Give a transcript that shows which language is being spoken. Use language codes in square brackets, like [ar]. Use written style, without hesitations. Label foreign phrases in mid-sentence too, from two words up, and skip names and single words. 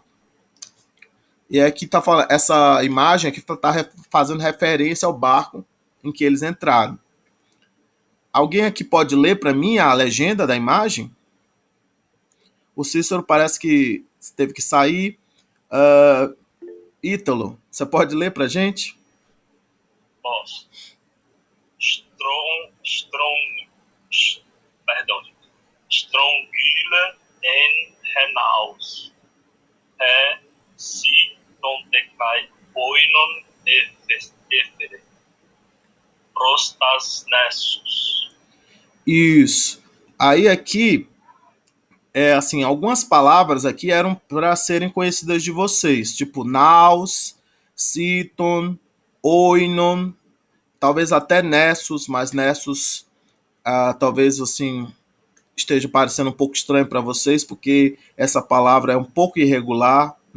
[pt] E aqui está falando, essa imagem aqui está fazendo referência ao barco em que eles entraram. Alguém aqui pode ler para mim a legenda da imagem? O Cícero parece que teve que sair. Ítalo, você pode ler para a gente? Posso. [el] Στρογγύλη ἐν ναῦς. σῖτόν τε καὶ οἶνον ἔφερε. πρὸς τὰς νήσους. [pt] Isso. Aí aqui, assim, algumas palavras aqui eram para serem conhecidas de vocês, tipo [el] ναῦς, σῖτον, οἶνον, [pt] talvez até nessus, mas nessus talvez assim esteja parecendo um pouco estranho para vocês, porque essa palavra é um pouco irregular, né?